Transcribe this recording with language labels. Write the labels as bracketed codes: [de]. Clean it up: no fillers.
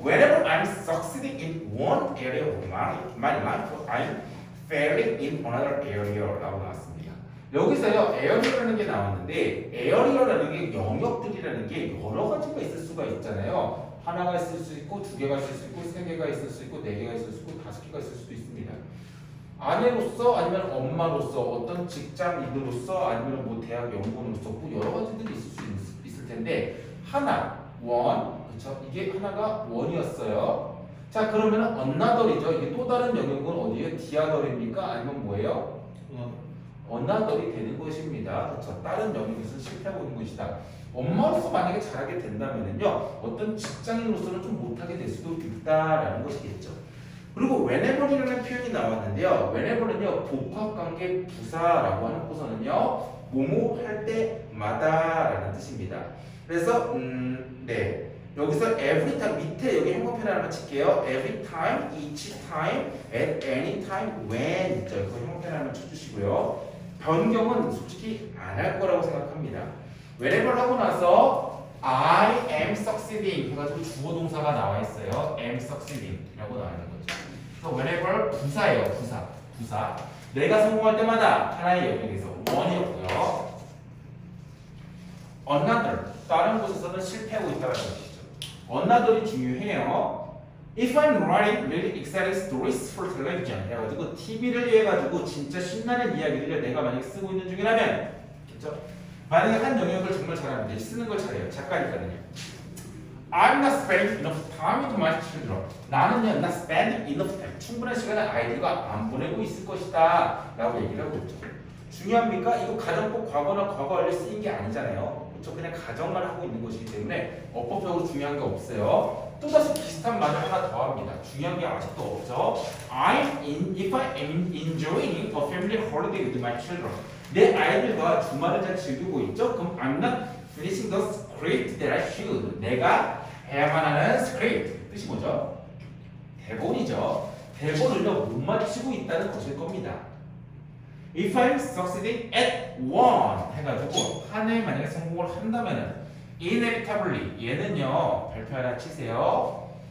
[en] Whenever I'm succeeding in one area of my life, I'm failing in another area [ko] 라고 나왔습니다. 여기서요, 에어리어라는 게 나왔는데, 에어리어라는 게 영역들이라는 게 여러 가지가 있을 수가 있잖아요. 하나가 있을 수 있고, 두 개가 있을 수 있고, 세 개가 있을 수 있고, 네 개가 있을 수 있고, 다섯 개가 있을 수도 있습니다. 아내로서 아니면 엄마로서 어떤 직장인으로서 아니면 뭐 대학 연구원으로서 뭐 여러 가지들이 있을 수 있을 텐데 하나, 원, 그렇죠? 이게 하나가 원이었어요. 자 그러면 another이죠. 이게 또 다른 영역은 어디예요? 디아더입니까? 아니면 뭐예요? another이 되는 것입니다. 그렇죠? 다른 영역에서 실패하고 있는 것이다. 엄마로서 만약에 잘하게 된다면은요 어떤 직장인으로서는 좀 못하게 될 수도 있다라는 것이겠죠. 그리고 whenever이라는 표현이 나왔는데요. whenever는요 복합관계 부사라고 하는고서는요 뭐뭐 할 때마다라는 뜻입니다. 그래서 네 여기서 every time 밑에 여기 형용편을 하나 칠게요. [en] every time, each time, at any time, when [ko] 있죠. 그래서 형용편 하나 쳐주시고요. 변경은 솔직히 안 할 거라고 생각합니다. whenever 하고 나서 [en] I am succeeding [ko] 해가지고 주어 동사가 나와 있어요. [en] am succeeding [ko] 라고 나와 있는 거죠. 그래서 whenever 부사예요. 부사. 내가 성공할 때마다 하나의 영역에서 one이었고요. another 다른 곳에서는 실패하고 있다는 것이죠. another이 중요해요. [en] If I'm writing really exciting stories for television [ko] 해가지고 TV를 위해 가지고 진짜 신나는 이야기들을 내가 만약에 쓰고 있는 중이라면 그렇죠? 만약에 한 영역을 정말 잘하는데 쓰는 걸 잘해요. 작가니까는요. [en] I'm not spending enough time with my children. [ko] 나는요, [en] not spending enough time. [ko] 충분한 시간을 아이들과 안 보내고 있을 것이다 라고 얘기를 하고 있죠. 중요합니까? 이거 가정 꼭 과거나 과거 완료 쓰인 게 아니잖아요. 그렇죠? 그냥 가정만 하고 있는 것이기 때문에 어법적으로 중요한 게 없어요. 또다시 비슷한 말을 하나 더 합니다. 중요한 게 아직도 없죠. [en] If I am enjoying a family holiday with my children. [ko] 내 아이들과 주말을 잘 즐기고 있죠? [en] 그럼 I'm not finishing the script that I should. [ko] 내가 해야만 하는 script. 뜻이 뭐죠? 대본이죠. 대본을요 못 맞추고 있다는 것일 겁니다. [en] If I'm succeeding at one [ko] 해가지고 하나에 만약에 성공을 한다면은 inevitably 얘는요 발표 하나 치세요.